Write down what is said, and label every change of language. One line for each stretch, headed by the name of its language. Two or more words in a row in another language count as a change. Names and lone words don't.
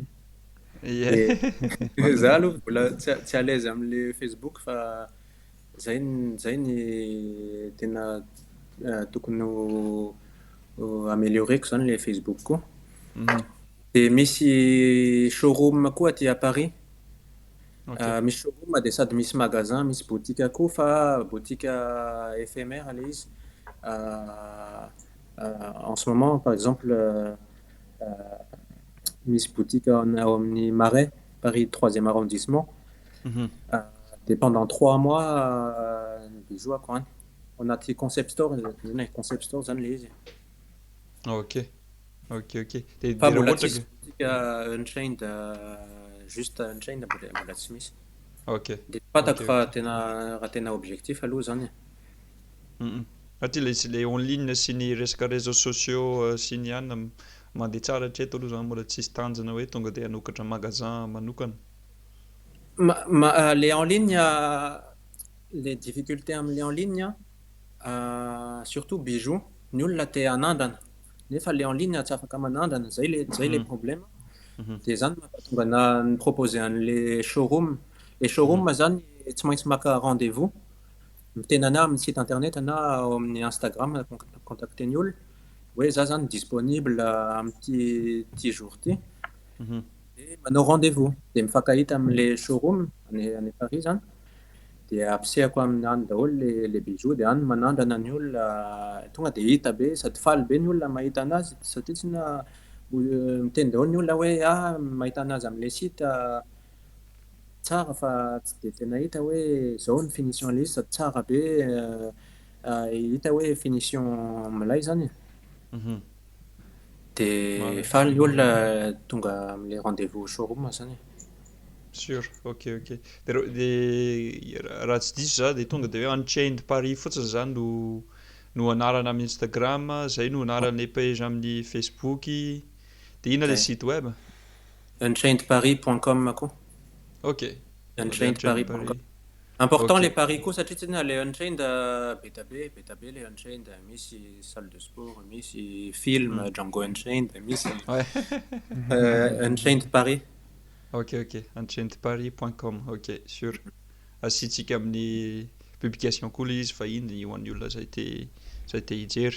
Malagasy: Za aloha mbola tsy
French: à l'aise
Malagasy: am'le Facebook fa zay ny tena tokony amélioreko zany le Facebook koa. De misy showroom koa aty à Paris. Misy showroom de sady misy magasin, misy boutique koa fa
French: boutique éphémère
Malagasy: le izy.
French: En ce moment par exemple
Malagasy: misy boutique ao amin'ny Marais, Paris 3e arrondissement.
French: Et pendant 3 mois
Malagasy: ny bijou ako any ao anaty
English: concept store
Malagasy: zany le izy. Ok. Fa mbola tsisy boutique Unchained juste Unchained mbola tsy misy. Ok. De fatako fa raha tena objectif aloha zany. Satria le
French: en ligne
Malagasy: sy ny resaka
French: réseaux sociaux
Malagasy: sy ny ihany mandeha tsara hatreto aloha zany mbola tsisy tanjona hoe tonga de hanokatra magasin manokana.
French: Les en ligne, les difficultés am'le en ligne, surtout bijoux,
Malagasy: ny olona te hanandrana nefa le
French: en ligne
Malagasy: tsy afaka manandrana, zay le problème. De zany mahatonga na proposer an'le showroom. Le showroom zany tsy maintsy maka rendez-vous, miteny ana amin'ny
French: site internet
Malagasy: na ao amin'ny Instagram contacter ny olona hoe za zany disponible am'ty jour ty. De manao rendez-vous de mifankahita am'le showroom any Paris zany de ampisehako amin'any daholo le bijoux de any manandrana ny olona tonga de hita be sady faly be ny olona mahita anazy satria tsy na miteny daholo ny olona hoe mahita anazy am'le site tsara fa tsy de tena hita hoe zao ny finition le izy sady tsara be hita hoe finition milay zany. De faly ny olona tonga am'le
French: rendez-vous showroom
Malagasy: zany.
French: Sûr, ok.
Malagasy: De raha tsy diso za de tonga de hoe Unchained Paris fotsiny zany no anarana amin'ny Instagram, zay no anaran'le page amin'ny Facebook. De ina le
French: site web?
Malagasy: Unchainedparis.com ako. Ok. Unchainedparis.com.
French: Important les paris
Malagasy: koa satria tsy le Unchained betabe le Unchained misy
French: salle de sport,
Malagasy: misy film Django Unchained, misy Unchained Paris.
French: Ok. Unchainedparis.com. Ok, sûr.
Malagasy: Asitsika amin'ny publication koa le izy fa iny ho an'ny olona zay te hijery.